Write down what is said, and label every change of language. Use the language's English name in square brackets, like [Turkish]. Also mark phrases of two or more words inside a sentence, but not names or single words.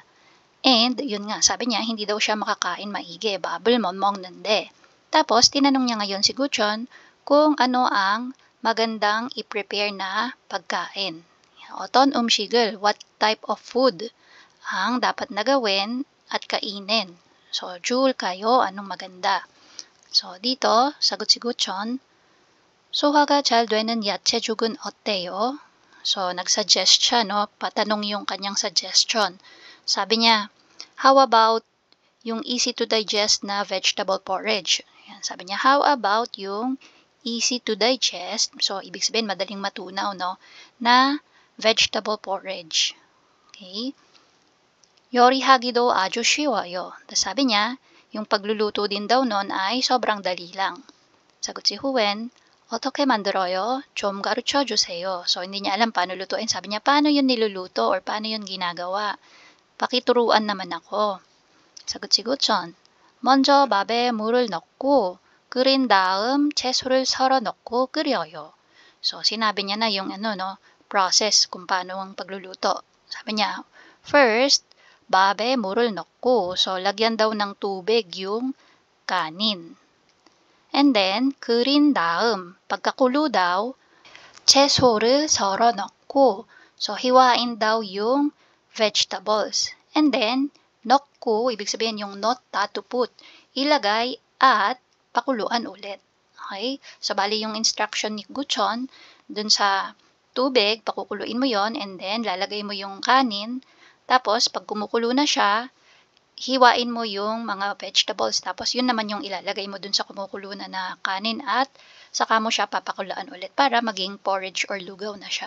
[Filipino] And, yun nga, sabi niya, hindi daw siya makakain maigi, [Korean] 밥을 못 먹는데. [Filipino] Tapos, tinanong niya ngayon si Guchon kung ano ang magandang i-prepare na pagkain. [Korean] 어떤 음식을, [English] what type of food [Filipino] ang dapat na gawin at kainin. So, Jul, kayo, anong maganda? So, dito, sagot si Guchon, [Korean] 소화가 잘 되는 야채죽은 어때요? [Filipino] So, nag-suggest siya, no? Patanong yung kanyang suggestion. Sabi niya, [English] how about yung easy to digest na vegetable porridge? [Filipino] Ayan, sabi niya, [English] how about [Filipino] yung [English] easy to digest, [Filipino] so ibig sabihin madaling matunaw, no? Na [English] vegetable porridge. [Filipino] Okay? [Korean] 요리하기도 아주 쉬워요. [Filipino] Tapos sabi niya, yung pagluluto din daw nun ay sobrang dali lang. Sagot si Howen, [Korean] 어떻게 만들어요? 좀 가르쳐 주세요. [Filipino] So, hindi niya alam paano lutuin. Sabi niya, paano yun niluluto or paano yun ginagawa? Pakituruan naman ako. 사got si Guchon, [Korean] 먼저 밥에 물을 넣고 끓인 다음 채소를 썰어 넣고 끓여요. [Filipino] So, sinabi niya na yung process kung paano ang pagluluto. Sabi niya, first, [Korean] 밥에 물을 넣고, [Filipino] so lagyan daw ng tubig yung kanin. [English] And then, [Korean] 끓인 다음, [Filipino] pagkakulo daw, [Korean] 채소를 썰어 넣고, [Filipino] so hiwain daw yung vegetables. And then, 넣고, ibig sabihin yung [English] not to put, [Filipino] ilagay at pakuluan ulit. Okay? So, bali yung instruction ni Guchon, dun sa tubig, pakukuluin mo yon [English] and then [Filipino] lalagay mo yung kanin. Tapos, pag kumukulo na siya, hiwain mo yung mga vegetables tapos yun naman yung ilalagay mo dun sa kumukulo na kanin at saka mo siya papakulaan ulit para maging porridge or lugaw na siya.